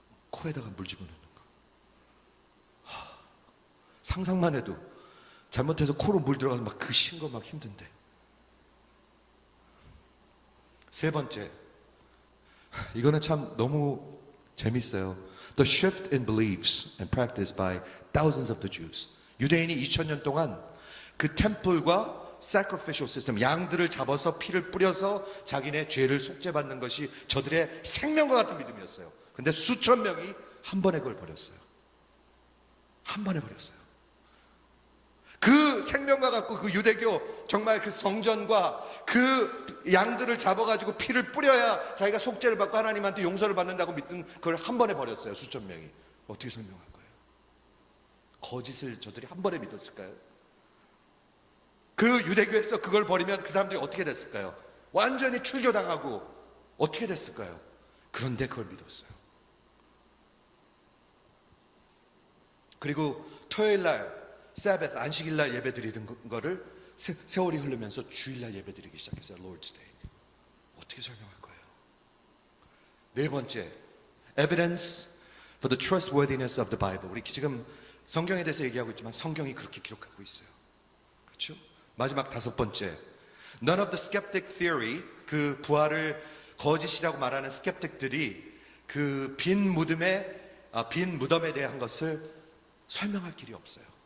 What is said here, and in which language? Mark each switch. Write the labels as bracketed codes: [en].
[ko] 코에다가 물 집어넣는 거. 상상만 해도 잘못해서 코로 물 들어가서 막 그 신 거 막 힘든데. 세 번째, 이거는 참 너무 재밌어요. [en] The shift in beliefs and practice by thousands of the Jews. [ko] 유대인이 2000년 동안 그 템플과 [en] sacrificial system, [ko] 양들을 잡아서 피를 뿌려서 자기네 죄를 속죄받는 것이 저들의 생명과 같은 믿음이었어요. 근데 수천 명이 한 번에 그걸 버렸어요. 한 번에 버렸어요. 그 생명과 같고 그 유대교 정말 그 성전과 그 양들을 잡아가지고 피를 뿌려야 자기가 속죄를 받고 하나님한테 용서를 받는다고 믿던 그걸 한 번에 버렸어요. 수천 명이. 어떻게 설명할 거예요? 거짓을 저들이 한 번에 믿었을까요? 그 유대교에서 그걸 버리면 그 사람들이 어떻게 됐을까요? 완전히 출교당하고 어떻게 됐을까요? 그런데 그걸 믿었어요. 그리고 토요일날 사벳 안식일날 예배 드리던 거를 세월이 흐르면서 주일날 예배 드리기 시작했어요. Lord's Day. 어떻게 설명할 거예요? 네 번째, [en] evidence for the trustworthiness of the Bible. [ko] 우리 지금 성경에 대해서 얘기하고 있지만 성경이 그렇게 기록하고 있어요. 그렇죠? 마지막 다섯 번째, [en] none of the skeptic theory, [ko] 그 부활을 거짓이라고 말하는 스캡틱들이 그 빈 무덤에 대한 것을 설명할 길이 없어요.